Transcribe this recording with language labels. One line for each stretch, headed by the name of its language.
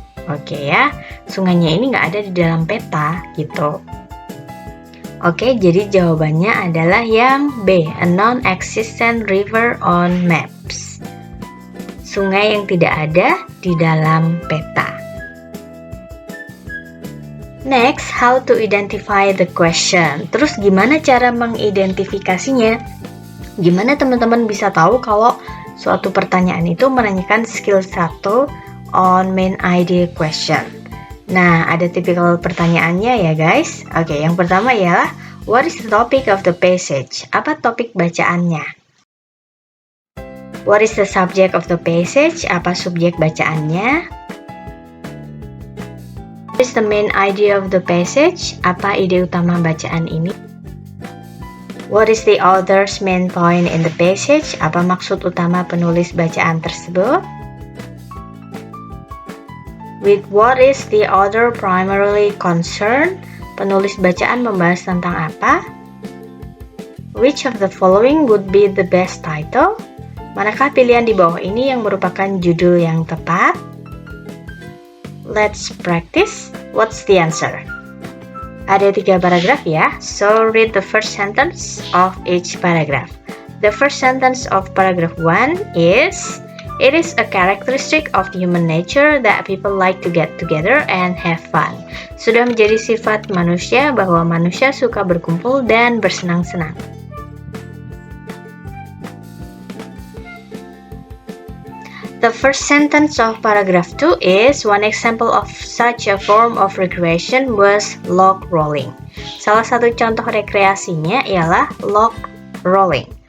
Indonesian: Oke ya, sungainya ini nggak ada di dalam peta gitu. Oke, jadi jawabannya adalah yang B,
English: a non-existent river on maps.
Indonesian: Sungai yang tidak ada di dalam peta.
English: Next, how to identify the question.
Indonesian: Terus gimana cara mengidentifikasinya? Gimana teman-teman bisa tahu kalau suatu pertanyaan itu menanyakan
English: skill 1 on main idea question?
Indonesian: Nah, ada tipikal pertanyaannya ya guys. Oke, yang pertama ialah
English: what is the topic of the passage?
Indonesian: Apa topik bacaannya?
English: What is the subject of the passage?
Indonesian: Apa subjek bacaannya?
English: What is the main idea of the passage?
Indonesian: Apa ide utama bacaan ini?
English: What is the author's main point in the passage?
Indonesian: Apa maksud utama penulis bacaan tersebut?
English: With what is the author primarily concerned?
Indonesian: Penulis bacaan membahas tentang apa?
English: Which of the following would be the best title?
Indonesian: Manakah pilihan di bawah ini yang merupakan judul yang tepat?
English: Let's practice. What's the answer?
Indonesian: Ada 3 paragraf ya,
English: so read the first sentence of each paragraph. The first sentence of paragraph 1 is, it is a characteristic of human nature that people like to get together and have fun.
Indonesian: Sudah menjadi sifat manusia bahwa manusia suka berkumpul dan bersenang-senang.
English: The first sentence of paragraph 2 is, one example of such a form of recreation was log rolling.
Indonesian: Salah satu contoh rekreasinya ialah log rolling.